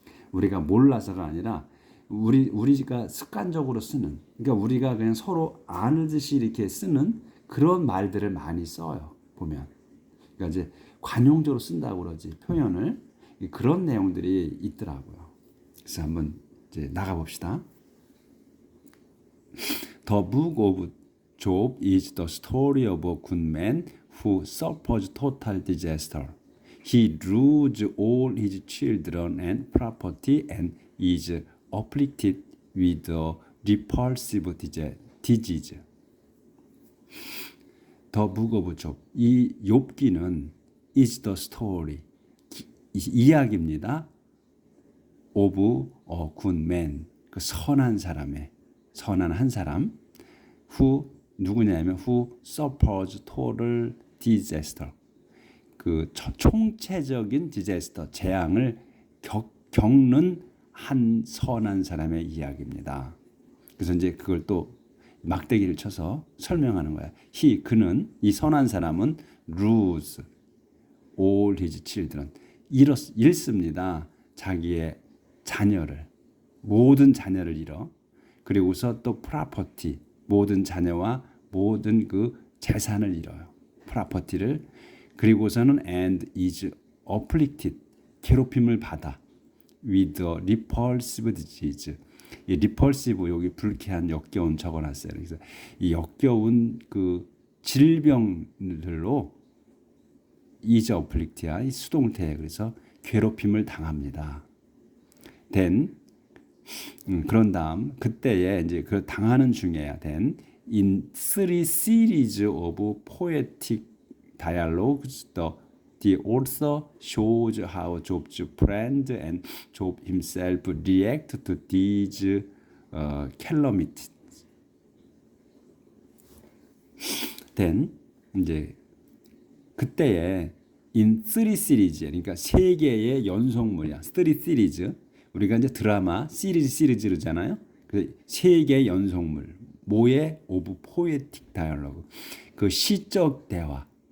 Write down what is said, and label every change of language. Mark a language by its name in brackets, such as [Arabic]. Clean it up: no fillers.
[Korean] 우리가 몰라서가 아니라 우리가 습관적으로 쓰는, 그러니까 우리가 그냥 서로 아는 듯이 이렇게 쓰는 그런 말들을 많이 써요. 보면. 그러니까 이제 관용적으로 쓴다고 그러지, 표현을. 그런 내용들이 있더라고요. 그래서 한번 이제 나가봅시다. [English] The book of Job is the story of a good man who suffers total disaster. He loses all his children and property and is afflicted with a repulsive disease. The book of Job. 이 욥기는 is the story. 이야기입니다. of a good man. [Korean] 선한 사람의, 선한 한 사람. [English] who 누구냐면 who suffers total disaster. [Korean] 총체적인 disaster, 재앙을 겪는 한 선한 사람의 이야기입니다. 그래서 이제 그걸 또 막대기를 쳐서 설명하는 거야. 그는, 이 선한 사람은 lose all his children. 잃습니다. 자기의 자녀를, 모든 자녀를 잃어. 그리고서 또 property, 모든 자녀와 모든 재산을 잃어요. 프로퍼티를. 그리고서는 and is afflicted, 괴롭힘을 받아. [English] with a repulsive disease. [Korean] 이 repulsive, 여기 불쾌한, 역겨운 적어놨어요. 그래서 이 역겨운 질병들로 is afflict야, 이 수동태. 그래서 괴롭힘을 당합니다. [English] then 그런 다음 그때에 이제 당하는 중에야 then in three series of poetic dialogues the author shows how Job's friend and Job himself react to these calamities. [Korean] then 이제 그때에 in three series, 그러니까 세 개의 연속물이야. three series. 우리가 이제 드라마 시리즈잖아요. 세 개의 연속물, 뭐의 오브 포에틱 다이얼로그. 그 시적 대화.